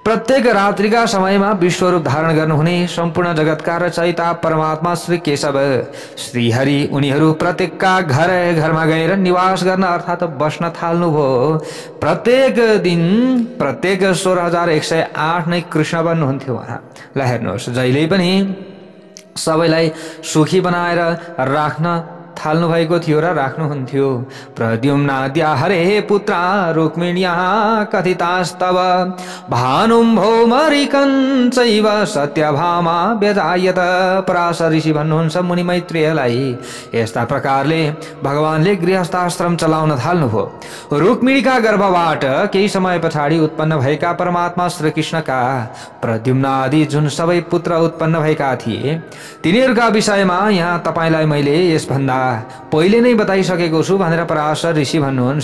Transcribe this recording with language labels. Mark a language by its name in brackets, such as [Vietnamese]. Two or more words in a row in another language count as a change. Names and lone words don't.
[Nepali] प्रत्येक रात्रिका समयमा विश्वरूप धारण गर्नुहुने सम्पूर्ण जगतका रचयिता परमात्मा श्री केशव श्रीहरि उनीहरू प्रत्येकका घरमा गएर निवास गर्न अर्थात् बस्न थाल्नुभयो। प्रत्येक दिन प्रत्येक 16,108 नै कृष्ण बन्नुहुन्थ्यो उहाँ। ल हेर्नुहोस्, जहिले पनि सबैलाई सुखी बनाएर राख्न थाल्नु भएको थियो र राख्नुहुन्थ्यो। [Sanskrit] प्रद्युम्नाद्या हरे पुत्रा रुक्मिण्या कथितास्तव भानुं भौमरिकञ्चैव सत्यभामा व्यजायत। [Nepali] पराशर ऋषि भन्नुहुन्छ मुनि मैत्रेयलाई, यस्ता प्रकारले भगवानले गृहस्थाश्रम चलाउन थाल्नुभयो। रुक्मिणीका गर्भबाट केही समय पछाडि उत्पन्न भएका परमात्मा श्रीकृष्णका प्रद्युम्न आदि जुन सबै पुत्र उत्पन्न भएका थिए, तिनीहरूका विषयमा यहाँ तपाईलाई मैले यसभन्दा पहिले नै बताइसकेको छु भनेर पराशर ऋषि भन्नुहुन्छ।